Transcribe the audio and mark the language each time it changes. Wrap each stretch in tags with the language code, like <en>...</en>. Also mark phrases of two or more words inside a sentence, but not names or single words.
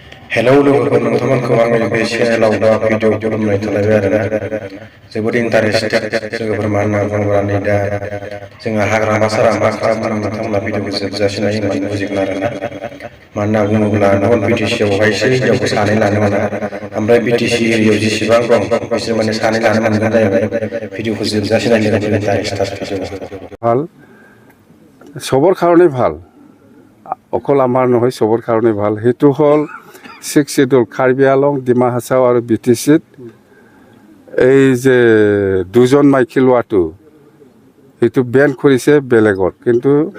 <brx>Hello लोगोफोर नोंथांमोनखौ आंनि बे चेनेलाव बा भिडिअ खालामनाय थालायबाय आरोना जोबोद इन्टारेस्टेड लोगोफोर मानो होनना बुङोब्ला नै दा जोंहा हाग्रामा सारा मा खालामो नोंथांमोना भिडिअखौ जोबजासे नायोब्ला बुजिगोन आरोना मानो होनना बुङोब्ला नन बिटिसि आवहायसो हिनजावखौ सानै लानो मोना ओमफ्राय बिटिसि एरियायाव जेसेबां दं बिसोर माने सानै लानो मोनगोन जाहैबाय भिडिअखौ जोबजासे नायनो लोगोफोर इन्टारेस्टेड भिडिअ</brx> <as>ভাল চবৰ কাৰণে ভাল অকল আমাৰ নহয় চবৰ কাৰণে ভাল সেইটো হ'ল 6 শিডিউল কাৰ্বি আলং ডিমা হাছাও আৰু বিটিচিত এই যে দুজন মাইকী লোৱাটো সেইটো বেন কৰিছে বেলেগত কিন্তু</as>